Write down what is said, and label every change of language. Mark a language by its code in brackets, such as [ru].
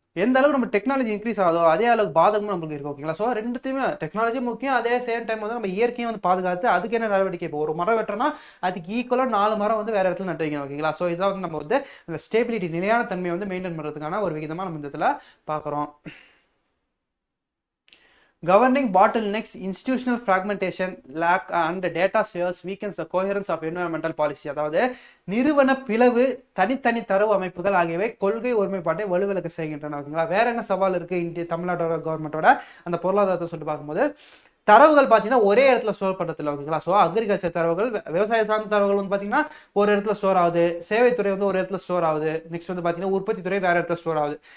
[ta] எந்த அளவுக்கு நம்ம டெக்னாலஜி இன்க்ரீஸ் ஆகுதோ அதே அளவுக்கு பாதகமும் நம்மளுக்கு இருக்கு. ஓகேங்களா? ஸோ ரெண்டுத்தையுமே டெக்னாலஜி முக்கியம், அதே சேம் டைம் வந்து நம்ம இயற்கையும் வந்து பாதுகாத்து அதுக்கு என்ன நடவடிக்கை, இப்போ ஒரு மரம் வெட்டுறோம்னா அதுக்கு ஈக்குவலாக 4 மரம் வந்து வேற இடத்துல நட்டு வைக்கணும். ஓகேங்களா? ஸோ இதான் வந்து நம்ம வந்து அந்த ஸ்டேபிலிட்டி நிலையான தன்மையை வந்து மெயின்டைன் பண்ணுறதுக்கான ஒரு விகிதமாக நம்ம இந்த இடத்துல பார்க்குறோம். [en] Governing bottlenecks, institutional fragmentation, lack and data shares weakens the coherence of environmental policy. [ta] அதாவது நிறுவன பிளவு, தனித்தனி தரவு அமைப்புகள் ஆகியவை கொள்கை ஒருமைப்பாட்டை வலுவிழக்க செய்கின்றன. ஓகேங்களா? வேற என்ன சவால் இருக்கு இந்திய தமிழ்நாட்டோட கவர்மெண்டோட அந்த பொருளாதாரத்தை சொல்லிட்டு பார்க்கும்போது, தரவுகள் பார்த்தீங்கன்னா ஒரே இடத்துல ஸ்டோர் பண்ணுறதுல. ஓகேங்களா? ஸோ அக்ரிகல்ச்சர் தரவுகள், விவசாய சார்ந்த தரவுகள் வந்து பார்த்தீங்கன்னா ஒரு இடத்துல ஸ்டோர் ஆகுது, சேவைத்துறை வந்து ஒரு இடத்துல ஸ்டோர் ஆகுது, நெக்ஸ்ட் வந்து பார்த்தீங்கன்னா உற்பத்தி துறை வேற இடத்துல ஸ்டோர் ஆகுது.